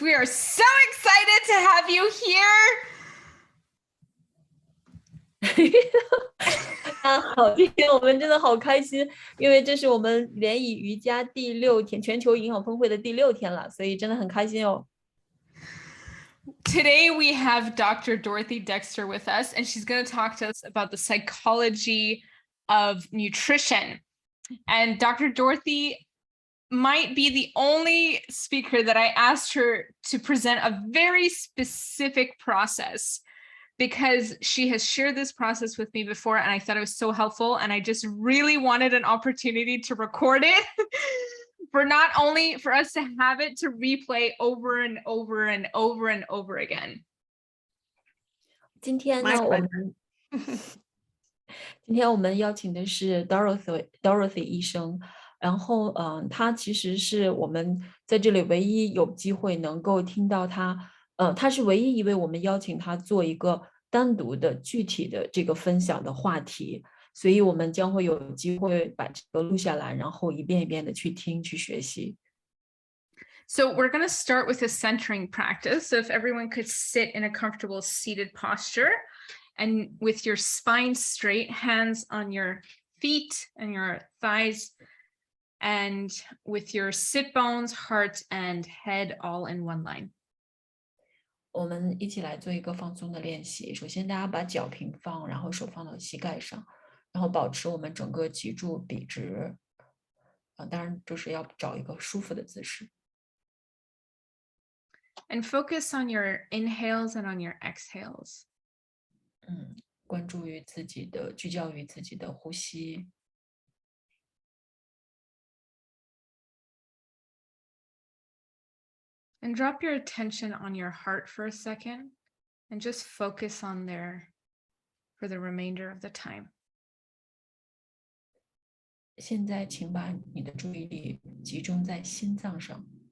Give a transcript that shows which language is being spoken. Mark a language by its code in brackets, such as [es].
[en] We are so excited to have you here. [zh] 好，今天我们真的好开心，因为这是我们联谊瑜伽第6天，全球营养峰会的第6天了，所以真的很开心哦。 [en] Today we have Dr. Dorothy Dexter with us, and she's going to talk to us about the psychology of nutrition. And Dr. Dorothy might be the only speaker that I asked her to present a very specific process, because she has shared this process with me before and I thought it was so helpful, and I just really wanted an opportunity to record it for not only for us to have it to replay over and over and over and over again. [zh] 今天呢，我们邀请的是 Dorothy 医生，然后他其实是我们在这里唯一有机会能够听到他，他是唯一一位我们邀请他做一个单独的具体的这个分享的话题，所以我们将会有机会把这个录下来，然后一遍一遍的去听去学习。 [en] So we're going to start with a centering practice. So if everyone could sit in a comfortable seated posture, and with your spine straight, hands on your feet and your thighs, and with your sit bones, heart, and head all in one line. [zh] 我们一起来做一个放松的练习。首先，大家把脚平放，然后手放到膝盖上，然后保持我们整个脊柱笔直。当然，就是要找一个舒服的姿势。 [en] And focus on your inhales and on your exhales. [zh] 关注于自己的，聚焦于自己的呼吸。 [en] And drop your attention on your heart for a second, and just focus on there for the remainder of the time. [zh] 现在，请把你的注意力集中在心脏上。